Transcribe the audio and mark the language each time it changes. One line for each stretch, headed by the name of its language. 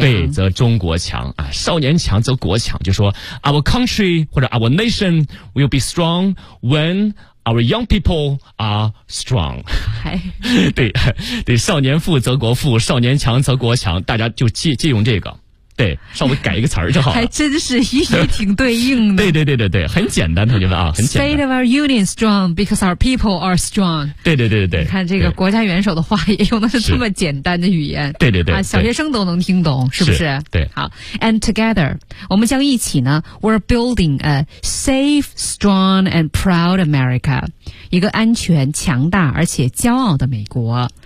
English: 对，则中国强啊，少年强则国强，就说 our country 或者 our nation will be strong whenOur young people are strong、哎、
Chinese: 对对，少年富则国富，少年强则国强，大家就借用这个，对，稍微改一个词儿就好了，还真是一语挺对应的对对对对对，很简单同学们啊，很简单。
English: State of our union strong because our people are strong，
Chinese: 对对对对对，你看这个国家元首的话也用的是这么简单的语言，对对对、啊、小学生都能听懂是不是对。
English: 好， And together 我们将一起呢， We're building a safe, strong and proud America，一个安全强大而且骄傲的美国。